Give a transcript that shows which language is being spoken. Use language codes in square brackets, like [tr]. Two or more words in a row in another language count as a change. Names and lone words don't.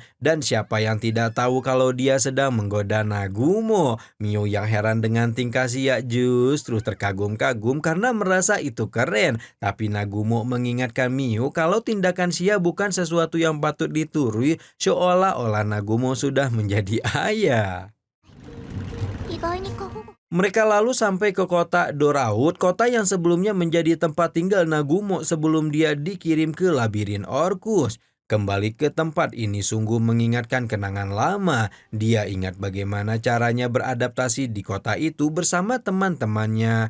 [id] Dan siapa yang tidak tahu kalau dia sedang menggoda Nagumo. Miu yang heran dengan tingkah Xia justru terkagum-kagum karena merasa itu keren. Tapi Nagumo mengingatkan Miu kalau tindakan Xia bukan sesuatu yang patut diturui, seolah-olah Nagumo sudah menjadi ayah. [ja] 意外に過保護 [id] Mereka lalu sampai ke kota Doraut, kota yang sebelumnya menjadi tempat tinggal Nagumo sebelum dia dikirim ke labirin Orcus. Kembali ke tempat ini sungguh mengingatkan kenangan lama. Dia ingat bagaimana caranya beradaptasi di kota itu bersama teman-temannya.